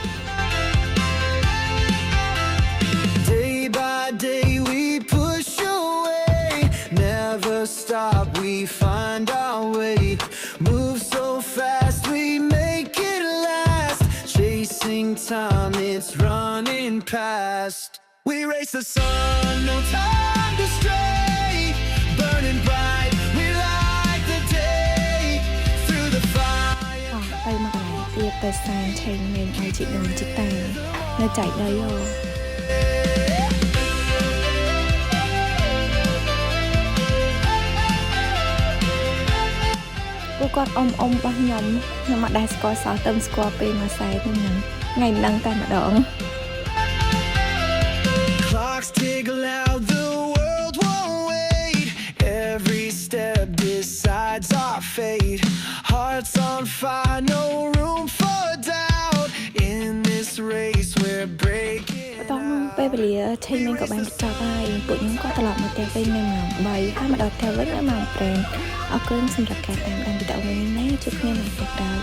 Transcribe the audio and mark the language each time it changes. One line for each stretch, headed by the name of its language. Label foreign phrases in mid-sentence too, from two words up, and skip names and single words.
English: Day by day we push away, never stop, we find our way. Move so fast, we make it last. Chasing time, it's running past. We race the sun, no time to stray. Burning bright, we light the day. Through the fire.
Khmer: ទៅមកកន្លែងទៀតទៅសែនឆេងមេងឲ្យជីដូនជីតានៅចែកដីអូពួកគាត់អ៊ំរបស់ខ្ញុំអត់ដែលស្គាល់សោះទៅស្គាល់ពេលមកសែនហ្នឹងថ្ងៃមិនដឹងតែម្ដង
English: Clocks tick loud, the world won't wait. Every step decides our fate. Hearts on fire, no room for doubt. In this race, we're breaking
Khmer: បន្តពេលវេលាឆេងមេងក៏បានបញ្ចប់ហើយពួកខ្ញុំក៏ត្រឡប់មកផ្ទះវិញនៅម៉ោង3ហើយមកដល់ផ្ទះវិញនៅម៉ោង5អរគុណសម្រាប់ការតាមដានវីដេអូនេះណាជួបគ្នានៅ